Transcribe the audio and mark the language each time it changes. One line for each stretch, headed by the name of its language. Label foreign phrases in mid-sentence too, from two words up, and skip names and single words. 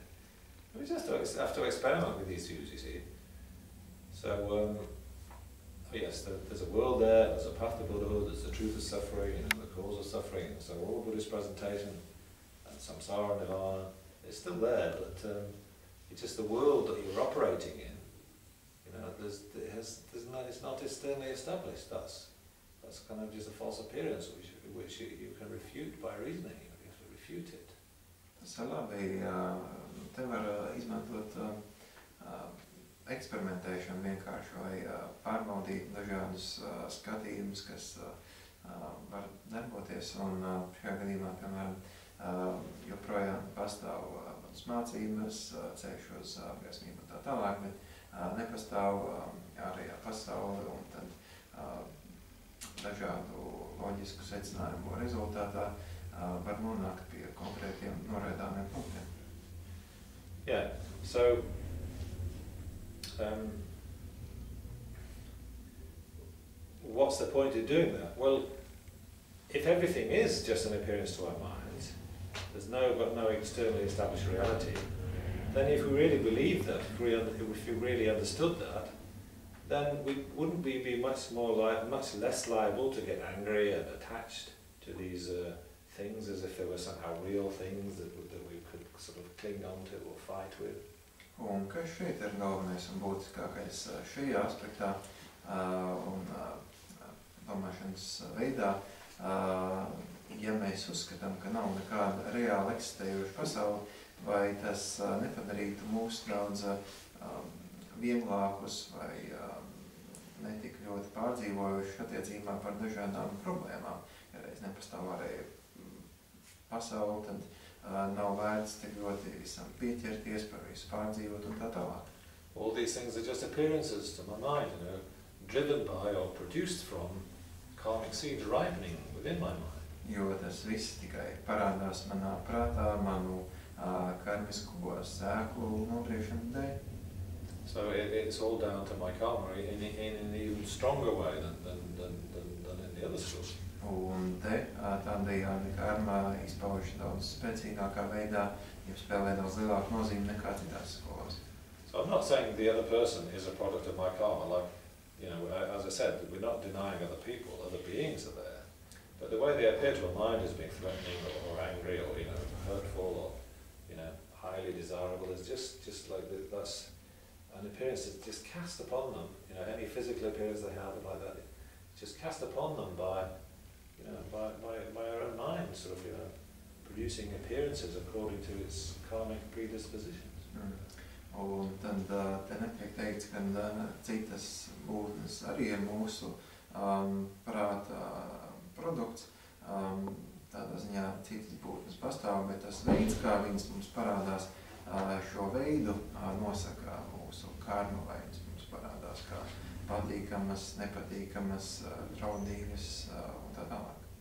English: We just have to experiment with these views, you see. So, yes, there's a world there, there's a path to Buddhahood, there's the truth of suffering, and the cause of suffering. So all Buddhist presentation, and samsara, nirvana, it's still there, but it's just the world that you're operating in. You know, it's not externally established. That's kind of just a false appearance, which you can refute by reasoning. You have to refute it.
Latvian: Tas ir labi, te var izmantot eksperimentēšanu vienkārši, lai pārbaudītu dažādus skatījumus, kas var darboties, un šajā gadījumā, piemēram, joprojām pastāv mācības, ceļš uz gaismību un tā tālāk, bet nepastāv ārējā pasaule, un tad dažādu loģisku secinājumu rezultātā var nonākt pie konkrētiem noraidāmiem punktiem.
English: Yeah, so what's the point of doing that? Well, if everything is just an appearance to our minds, there's no externally established reality, then if we really believe that, if we really understood that, then wouldn't we be much less liable to get angry and attached to these things as if they were somehow real things that we could sort of cling on to or fight with?
Latvian: Un kas šeit ir galvenais un būtiskākais šajā aspektā un domāšanas veidā, ja mēs uzskatām, ka nav nekāda reāli eksistējoša pasaule, vai tas nepadarītu mūs daudz vieglākus vai netik ļoti pārdzīvojuši attiecībā par dažādām problēmām. Ja reiz nepastāv ārēja pasaule, tad nav vērts tik ļoti visam pieķerties, par visu pārdzīvot un tā tālāk.
English: All these things are just appearances to my mind, you know, driven by or produced from karmic seeds ripening within my mind.
Latvian: Jo tas viss tikai parādās manā prātā, manu karmisko sēklu nobriešanu dēļ.
English: So it's all down to my karma in an even stronger way than in the other schools.
Latvian: Un te tādējādi karma izpaužas daudz spēcīgākā veidā, ja spēlē daudz lielāku nozīmi nekā citās skolās.
English: So I'm not saying the other person is a product of my karma, like you know, as I said, we're not denying other people, other beings are there, but the way they appear to a mind as being threatening or angry or, you know, hurtful or, you know, highly desirable is just like that's an appearance that's just cast upon them. You know, any physical appearance they have like that, it's just cast upon them by, you know, by our own mind, sort of, you know, producing appearances according to its karmic predispositions.
Latvian: Un tad te netiek teikts, ka citas būtnes arī ir mūsu prāta produkts. Tādā ziņā citas būtnes pastāv, bet tas veids, kā viņas mums parādās, šo veidu nosaka mūsu karma, vai viņas mums parādās kā patīkamas, nepatīkamas, draudīgas un tā tālāk.